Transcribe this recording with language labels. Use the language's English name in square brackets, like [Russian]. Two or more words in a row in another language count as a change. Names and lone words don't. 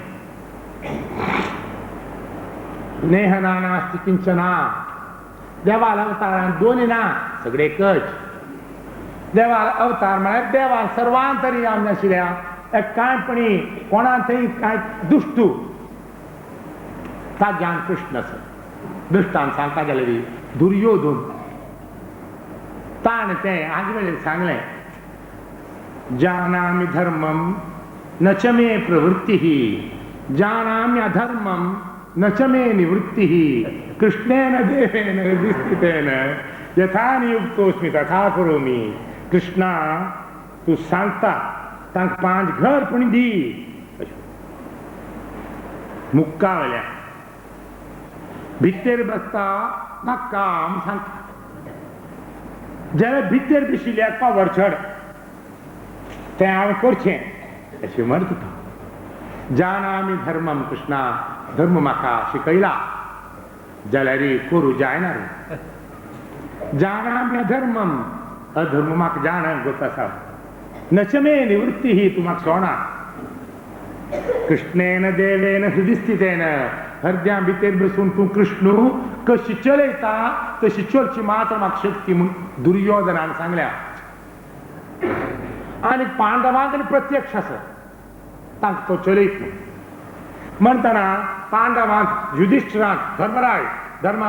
[Sanskrit] नेहना नास्ति किंचना [Konkani] देवाला अवतारान दोन्ही ना सगळे एकच देवाला अवतार म्हळ्यार देवा सर्वांतर्यामी आशिल्ल्या एक कांयपणी कोणा थंय कांय दुश्टू ताज्यान कृष्ण आसा दृश्टान सांगता जाल्यार दुर्योधन ताणें तें हाजे वेळेर सांगलें [Sanskrit] जानामि धर्मम न च मे प्रवृत्तिः जानामि अधर्मम न च मे निवृत्तिः कृष्णेन देवेन हृदिस्थितेन यथा नियुक्तोऽस्मि तथा करोमि [Konkani] कृष्णा तूं सांगता तांक 5 घर पण दी मुक्का वल्या भितर बसता म्हाका काम सांगता जाल्यार भितर दिशिल्ल्या पावर चड तें हांवें करचें अशें म्हणटा तो [Sanskrit] जानामि धर्मम [Konkani] कृष्णा धर्म म्हाका शिकयला जाल्यार करूं जायना रे [Sanskrit] जानामि अधर्मम [Konkani] अधर्म म्हाका जाण गत आसा [Sanskrit] नचमे निवृत्ती [Konkani] ही तूं म्हाका सोडना [Sanskrit] कृष्णेन देवेन हृदय स्थितेन [Konkani] हृदया भितर बसून तूं कृष्ण कशी चलयता तशी चलची मात्र म्हाका शक्ती म्हूण दुर्योधनान सांगल्या आनी पांडवांक प्रत्यक्ष आसा तांकां तो चलयत म्हणटना पांडवांक युधिष्ठिराक धर्मराय धर्म